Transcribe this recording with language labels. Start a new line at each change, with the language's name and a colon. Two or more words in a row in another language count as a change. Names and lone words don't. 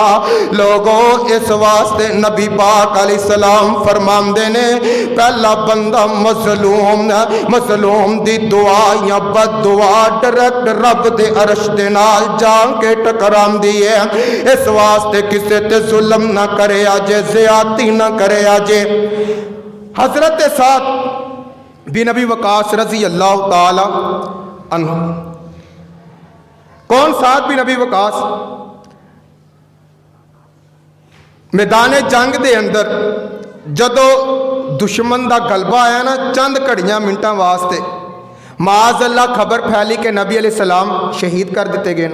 Punjabi: ਲੋਗੋਂ ਇਸ ਵਾਸਤੇ ਨਬੀ ਪਾਕ ਅਲੈਹਿੱਸਲਾਮ ਫ਼ਰਮਾਂਦੇ ਨੇ ਪਹਿਲਾ ਬੰਦਾ ਮਜ਼ਲੂਮ ਦੀ ਦੁਆ ਯਾ ਬਦ ਦੁਆ ਡਾਇਰੈਕਟ ਰੱਬ ਦੇ ਅਰਸ਼ ਦੇ ਨਾਲ ਜਾਕੇ ਟਕਰਾਂਦੀ ਹੈ। ਇਸ ਵਾਸਤੇ ਕਿਸੇ ਤੇ ਜ਼ੁਲਮ ਨਾ ਕਰੇ ਅਜੇ, ਜ਼ਿਆਦਤੀ ਨਾ ਕਰੇ ਅਜੇ। हजरत साद बिन नबी वकास
Arabic: رضي الله تعالى عنه.
Punjabi: कौन साद बिन नबी वकास? ਮੈਦਾਨ ਜੰਗ ਦੇ ਅੰਦਰ ਜਦੋਂ ਦੁਸ਼ਮਣ ਕਾ ਗ਼ਲਬਾ ਆਇਆ ਨਾ, ਚੰਦ ਘੜੀਆਂ ਮਿੰਟਾਂ ਵਾਸਤੇ
Arabic: معاذ الله
Punjabi: ਖ਼ਬਰ ਫੈਲੀ ਕਿ ਨਬੀ ਅਲੈਹਿੱਸਲਾਮ ਸ਼ਹੀਦ ਕਰ ਦਿੱਤੇ ਗਏ।